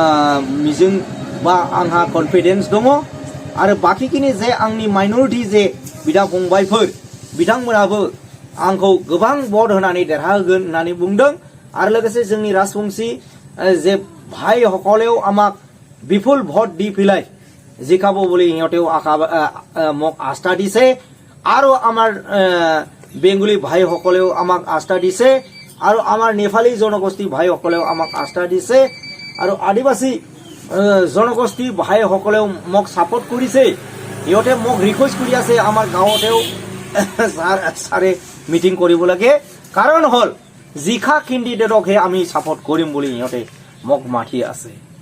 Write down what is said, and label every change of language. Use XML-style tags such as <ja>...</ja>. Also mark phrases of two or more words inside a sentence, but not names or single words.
<brx>मिजिं बा आंहा कन्फिडेन्स दङ आरो बाकिखिनि जे आंनि माइनरिटी जे बिदा फंबायफोर बिथांमोनाबो आंखौ गोबां भट होनानै देरहाहोगोन होननानै बुंदों आरो लोगोसे जोंनि राजबंशी जे भाई</brx> <as>সকলেও আমাক বিপুল ভোট দি পেলাই জিকাব বুলি সিহঁতেও আশা মোক আস্থা দিছে আৰু আমাৰ বেংগলী ভাই সকলেও আমাক আস্থা দিছে আৰু আমাৰ নেপালী জনগোষ্ঠী ভাই সকলেও আমাক আস্থা দিছে আৰু আদিবাসী জনগোষ্ঠী ভাই সকলেও মোক সাপোর্ট কৰিছে সিহঁতে মোক ৰিকুৱেষ্ট কৰি আছে আমাৰ গাঁৱতেও ছাৰে মিটিং কৰিব লাগে কাৰণ হল জিকা কেণ্ডিডেটকহে আমি সাপোর্ট কৰিম বুলি সিহঁতে মোক মাতি আছে।</as>